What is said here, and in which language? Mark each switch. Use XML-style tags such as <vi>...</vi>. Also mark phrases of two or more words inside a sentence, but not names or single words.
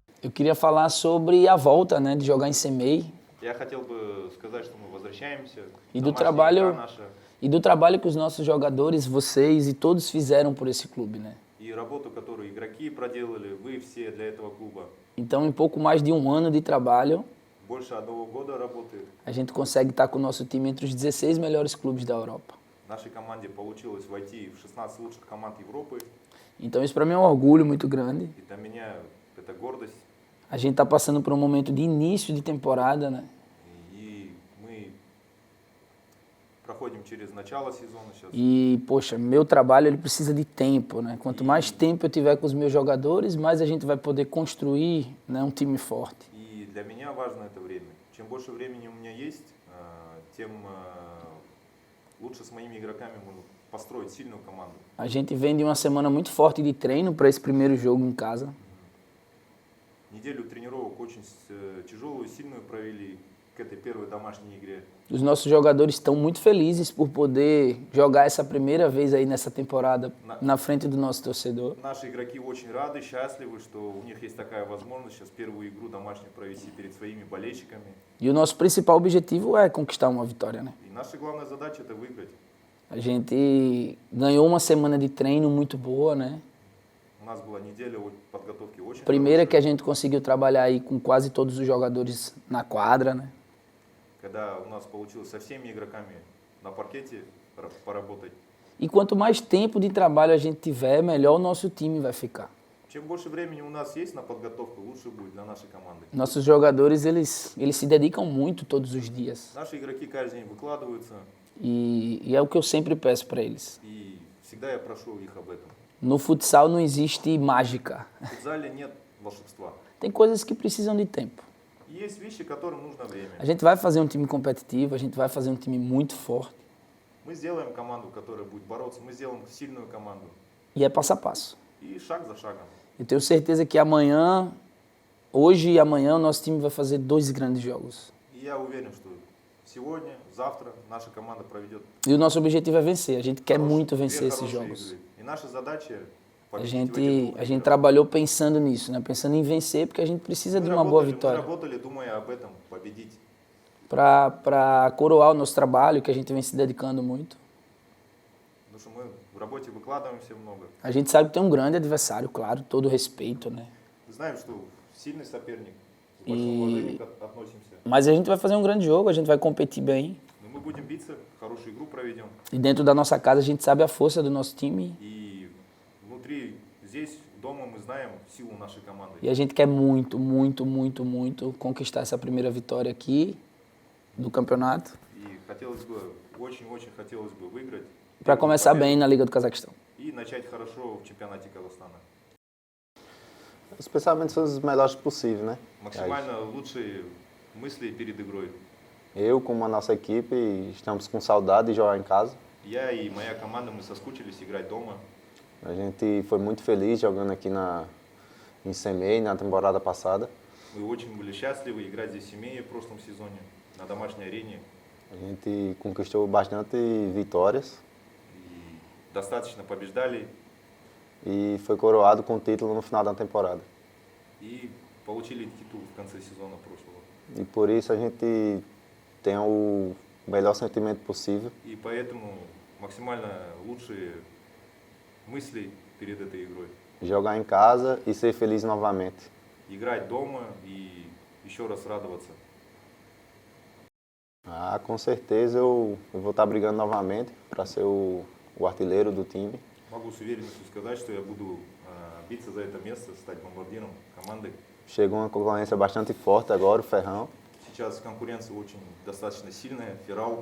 <pt>Eu queria falar sobre a volta, né, de jogar em Semei</pt> <ru>Я хотел бы сказать, что мы возвращаемся.</ru> <pt>e do</pt> <ru>Домашняя</ru> <pt>trabalho</pt> <ru>игра наша</ru> <pt>que os nossos jogadores, vocês e todos fizeram por esse clube, né?</pt> <ru>и работу, которую игроки проделали, вы все для этого клуба.</ru> <pt>Então, em pouco mais de um ano de trabalho,</pt> <ru>Больше 1 года работы</ru> <pt>a gente consegue estar com o nosso time entre os 16 melhores clubes da Europa.</pt> <ru>нашей команде получилось войти в 16 лучших команд Европы.</ru> <pt>Então, isso para mim é um orgulho muito grande.</pt> <ru>И для меня это гордость.</ru> <pt>A gente está passando por um momento de início de temporada, né?</pt> <ru>И мы проходим через начало сезона сейчас.</ru> <pt>E, poxa, meu trabalho ele precisa de tempo, né? Quanto mais tempo eu tiver com os meus jogadores, mais a gente vai poder construir, né, um time forte.</pt> <ru>И для меня важно это время. Чем больше времени у меня есть, тем лучше с моими игроками можно построить сильную команду.</ru> <pt>A gente vem de uma semana muito forte de treino para esse primeiro jogo em casa.</pt> <ru>Неделю тренировок очень тяжелую, сильную провели к этой первой домашней игре.</ru> <pt>Os nossos jogadores estão muito felizes por poder jogar essa primeira vez aí nessa temporada na frente do nosso torcedor.</pt> <ru>Наши игроки очень рады, счастливы, что у них есть такая возможность сейчас первую игру домашнюю провести перед своими болельщиками.</ru> <pt>E o nosso principal objetivo é conquistar uma vitória, né?</pt> <ru>И наша главная задача это выиграть.</ru> <pt>A gente ganhou uma semana de treino muito boa, né?</pt> <ru>У нас была неделя подготовки очень</ru> <pt>Primeira que a</pt> <ru>хорошая.</ru> <pt>gente conseguiu trabalhar aí com quase todos os jogadores na quadra, né?</pt> <ru>Когда у нас получилось со всеми игроками на паркете поработать.</ru> <pt>E quanto mais tempo de trabalho a gente tiver, melhor o nosso time vai ficar.</pt> <ru>Чем больше времени у нас есть на подготовку, лучше будет для нашей команды.</ru> <pt>Nossos jogadores, eles se dedicam muito todos os dias.</pt> <ru>Наши игроки каждый день выкладываются,</ru> <pt>E é o que eu sempre peço para eles.</pt> <ru>и всегда я прошу их об этом.</ru> <pt>No futsal não existe mágica.</pt> <ru>В футзале нет волшебства.</ru> <pt>Tem coisas que precisam de tempo.</pt> <ru>И есть вещи, которым нужно время.</ru> <pt>A gente vai fazer um time competitivo, a gente vai fazer um time muito forte.</pt> <ru>Мы сделаем команду, которая будет бороться, мы сделаем сильную команду.</ru> <pt>E é passo a passo.</pt> <ru>И шаг за шагом.</ru> <pt>Eu tenho certeza que amanhã, hoje e amanhã, o nosso time vai fazer 2 grandes jogos.</pt> <ru>И я уверен, что сегодня, завтра наша команда проведет</ru> <pt>E o nosso objetivo é vencer. A gente quer muito</pt> <ru>две</ru> <pt>vencer esses</pt> <ru>хорошие</ru> <pt>jogos.</pt> <ru>игры. И наша задача</ru> <pt>A</pt> <ru>победить в</ru> <pt>gente,</pt> <ru>этих</ru> <pt>a gente</pt> <ru>играх.</ru> <pt>trabalhou pensando nisso, né? Pensando em vencer, porque a gente precisa de uma boa</pt> <ru>Мы</ru> <pt>vitória.</pt> <ru>работали, думая об этом, победить.</ru> <pt>Para coroar o nosso trabalho, que a gente vem se dedicando muito.</pt> <ru>Потому что мы в работе выкладываемся много.</ru> <pt>A gente sabe que tem um grande adversário, claro, todo respeito, né?</pt> <ru>Знаем, что сильный соперник, с большим уважением относимся.</ru> <pt>Mas a gente vai fazer um grande jogo, a gente vai competir bem.</pt> <ru>Но мы будем биться, хорошую игру проведем.</ru> <pt>E dentro da nossa casa a gente sabe a força do nosso time.</pt> <ru>И внутри, здесь, дома мы знаем силу нашей команды.</ru> <pt>E a gente quer muito, muito, muito, muito conquistar essa primeira vitória aqui do campeonato.</pt> <ru>И хотелось бы, очень-очень хотелось бы выиграть.</ru> <pt>Para</pt> <ru>первую</ru> <pt>começar</pt> <ru>победу</ru> <pt>bem na Liga do Cazaquistão.</pt> <ru>И начать хорошо в чемпионате Казахстана.</ru> <pt>Os pensamentos são os melhores possíveis, né?</pt> <ru>Максимально лучшие мысли перед игрой.</ru> <pt>Eu, como a nossa equipe, estamos com saudade de jogar em casa.</pt> <ru>Я и моя команда, мы соскучились играть дома.</ru> <pt>A gente foi muito feliz jogando aqui em Semei na temporada passada.</pt> <ru>Мы очень были счастливы играть здесь в Семее в прошлом сезоне, на домашней арене.</ru> <pt>A gente conquistou bastante vitórias</pt> <ru>И достаточно побеждали</ru> <pt>e foi coroado com o título no final da temporada.</pt> <ru>и получили титул в конце сезона прошлого.</ru> <pt>E por isso a gente tem o melhor sentimento possível.</pt> <ru>И поэтому максимально лучшие мысли перед этой игрой.</ru> <pt>Jogar em casa e ser feliz novamente.</pt> <ru>Играть дома и еще раз радоваться.</ru> <pt>Com certeza eu vou estar brigando novamente para ser o artilheiro do time.</pt> <ru>Могу с уверенностью сказать, что я буду биться за это место, стать бомбардиром команды.</ru> <pt>Chegou uma concorrência bastante forte agora, o Ferrão.</pt> <ru>Сейчас конкуренция очень достаточно сильная, Феррал,</ru>